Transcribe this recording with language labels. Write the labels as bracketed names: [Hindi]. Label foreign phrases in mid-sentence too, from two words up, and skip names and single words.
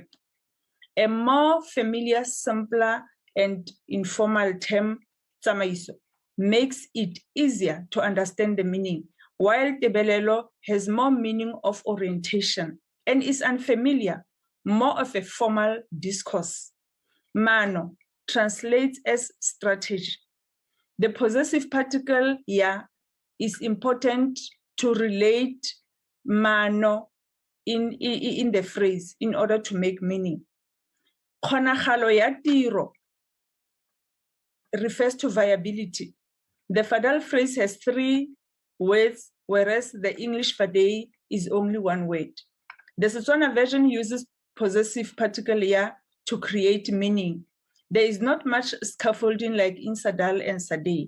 [English] A more familiar, simpler, and informal term, tsamaiso, makes it easier to understand the meaning, while tebelelo has more meaning of orientation and is unfamiliar, more of a formal discourse. Mano translates as strategy. The possessive particle ya is important to relate mano in the phrase in order to make meaning. [Tswana] Kgonagalo ya tiro [English] refers to viability. The Fadal phrase has 3 words, whereas the English Fade is only 1 word. The Setswana version uses possessive particle ya to create meaning. There is not much scaffolding like in Sadal and Sade.